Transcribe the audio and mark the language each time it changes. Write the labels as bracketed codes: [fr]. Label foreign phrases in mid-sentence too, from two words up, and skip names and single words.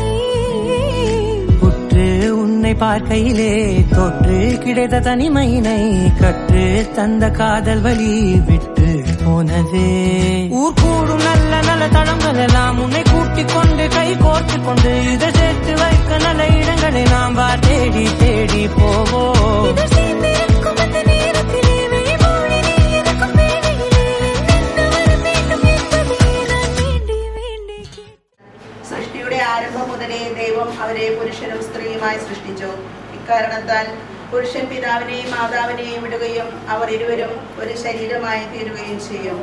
[ta] உற்று உன்னை பார்க்கையிலே தொற்று கிடைத்த தனிமையினை கற்று தந்த காதல் வழி விட்டு போனதே ஊர் கூடும் நல்ல நல்ல தளங்கள் எல்லாம் உன்னை கூட்டிக் கொண்டு கை கோர்த்து கொண்டு இதை சேர்த்து வைக்க நல்ல இடங்களை நாம் தேடி தேடி போவோம். [ml] സൃഷ്ടിയുടെ ആരംഭം മുതലേ ദൈവം അവരെ പുരുഷനും സ്ത്രീയുമായി സൃഷ്ടിച്ചു. ഇക്കാരണത്താൽ പുരുഷൻ പിതാവിനെയും മാതാവിനെയും വിടുകയും അവർ ഇരുവരും ഒരു ശരീരമായി തീരുകയും ചെയ്യും.